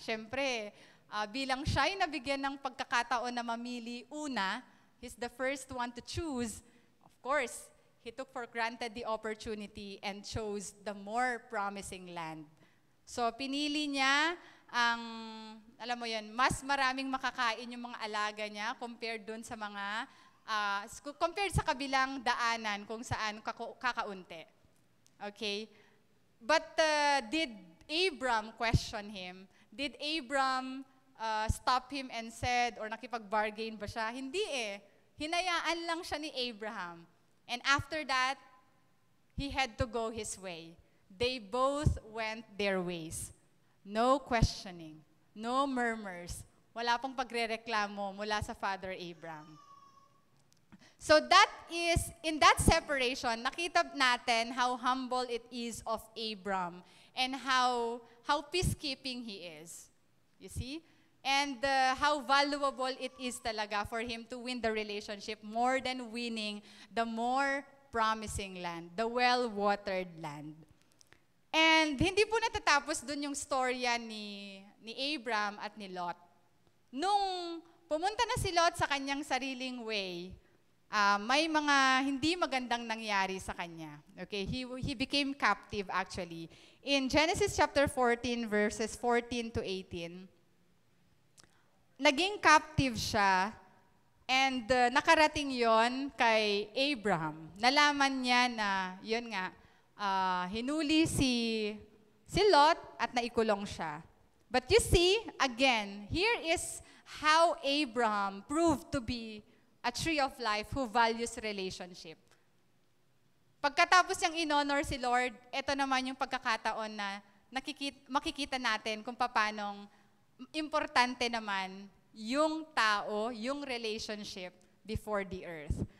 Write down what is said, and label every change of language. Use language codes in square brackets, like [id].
[tl] Siyempre, bilang siya ay nabigyan ng pagkakataon na mamili una, [en] he's the first one to choose. Of course, he took for granted the opportunity and chose the more promising land. [tl] So, pinili niya ang, alam mo yun, mas maraming makakain yung mga alaga niya compared dun sa mga, compared sa kabilang daanan kung saan kakaunti. [en] Okay? But did Abram question him? Did Abram stop him and said, or [tl] nakipag-bargain ba siya? Hindi eh. Hinayaan lang siya ni Abraham. [en] And after that, he had to go his way. They both went their ways. No questioning, no murmurs. [tl] Wala pong pagrereklamo mula sa Father Abraham. [en] So that is, in that separation, [tl] nakita natin [en] how humble it is of Abram and how peacekeeping he is. You see? And how valuable it is talaga for him to win the relationship more than winning the more promising land, the well-watered land. [tl] And hindi po natatapos dun yung storya ni Abram at ni Lot. Nung pumunta na si Lot sa kanyang sariling way, may mga hindi magandang nangyari sa kanya. [en] Okay, he became captive actually. [tl] In Genesis chapter 14 verses 14 to 18, naging captive siya and nakarating yon kay Abraham. Nalaman niya na, yun nga, hinuli si Lot at naikulong siya. [en] But you see, again, here is how Abraham proved to be a tree of life who values relationship. [tl] Pagkatapos niyang in-honor si Lord, ito naman yung pagkakataon na makikita natin kung paanong importante naman yung tao, yung relationship before the earth.